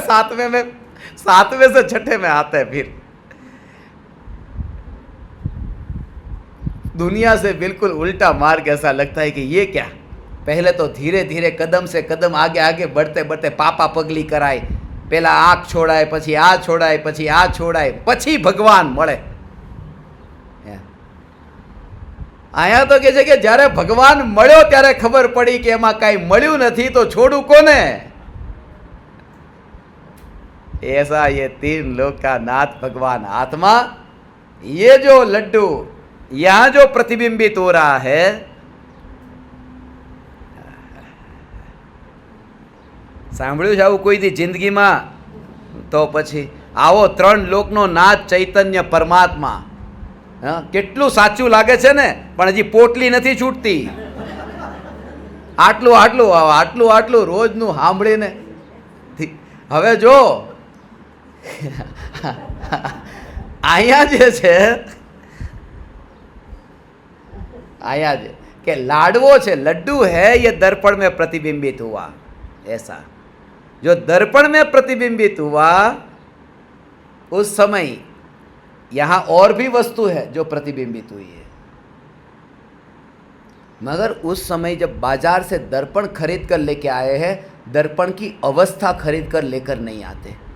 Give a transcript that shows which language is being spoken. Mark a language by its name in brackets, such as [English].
[Hindi] 7वें से 6ठे में आता है। फिर दुनिया से बिल्कुल उल्टा मार्ग। ऐसा लगता है कि ये क्या, पहले तो धीरे धीरे कदम से कदम आगे आगे बढ़ते बढ़ते पापा पगली कराए, पहला आँख छोड़ाए, [Gujarati] પછી આ છોડાય, પછી આ છોડાય, પછી ભગવાન મળે। આયા તો કે છે કે જ્યારે ભગવાન મળ્યો ત્યારે ખબર પડી કે એમાં કાંઈ મળ્યું નથી તો છોડું કોને। [Hindi] ऐसा ये तीन लोक का नाथ भगवान आत्मा, ये जो लड्डू यहां जो प्रतिबिंबित हो रहा है, [Gujarati] સાંભળ્યું છે આવું કોઈ દી જિંદગીમાં? તો પછી આવો ત્રણ લોકનો નાથ ચૈતન્ય પરમાત્મા, હા, કેટલું સાચું લાગે છે ને, પણ હજી પોટલી નથી છૂટતી। આટલું આટલું આટલું આટલું રોજનું સાંભળીને હવે જો અહીંયા જે છે, અહીંયા જે કે लाडवो છે, [Hindi] लड्डू है, ये दर्पण में प्रतिबिंबित हुआ। ऐसा जो दर्पण में प्रतिबिंबित हुआ उस समय यहाँ और भी वस्तु है जो प्रतिबिंबित हुई है, मगर उस समय जब बाजार से दर्पण खरीद कर लेके आए हैं, दर्पण की अवस्था खरीद कर लेकर नहीं आते।